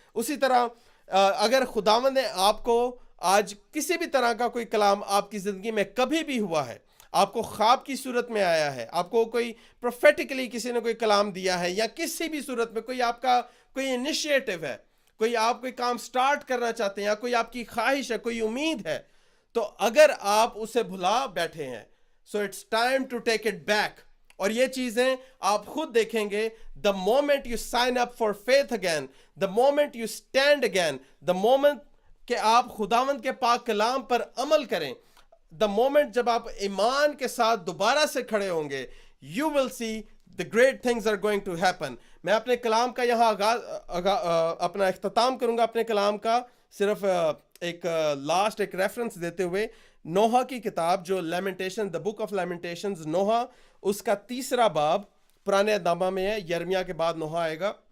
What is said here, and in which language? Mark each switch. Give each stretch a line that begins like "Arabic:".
Urdu: اسی طرح اگر خداوند نے آپ کو آج کسی بھی طرح کا کوئی کلام آپ کی زندگی میں کبھی بھی ہوا ہے, آپ کو خواب کی صورت میں آیا ہے, آپ کو کوئی پروفیٹکلی کسی نے کوئی کلام دیا ہے, یا کسی بھی صورت میں کوئی آپ کا کوئی انیشیٹو ہے, کوئی آپ کوئی کام سٹارٹ کرنا چاہتے ہیں, یا کوئی آپ کی خواہش ہے, کوئی امید ہے, تو اگر آپ اسے بھلا بیٹھے ہیں,
English: So it's time to take it back.
Urdu: اور یہ چیزیں آپ خود دیکھیں گے,
English: the moment you sign up for faith again, the moment you stand again, the moment
Urdu: کہ آپ خداوند کے پاک کلام پر عمل کریں,
English: the moment
Urdu: جب آپ ایمان کے ساتھ دوبارہ سے کھڑے ہوں گے,
English: you will see the great things are going to happen.
Urdu: میں اپنے کلام کا یہاں اپنا اختتام کروں گا اپنے کلام کا, صرف ایک لاسٹ ایک ریفرنس دیتے ہوئے. نوحہ کی کتاب جو لیمنٹیشن, دا بک آف لیمنٹیشنز, نوحہ اس کا 3 باب پرانے نامہ میں ہے, یرمیا کے بعد نوحہ آئے گا.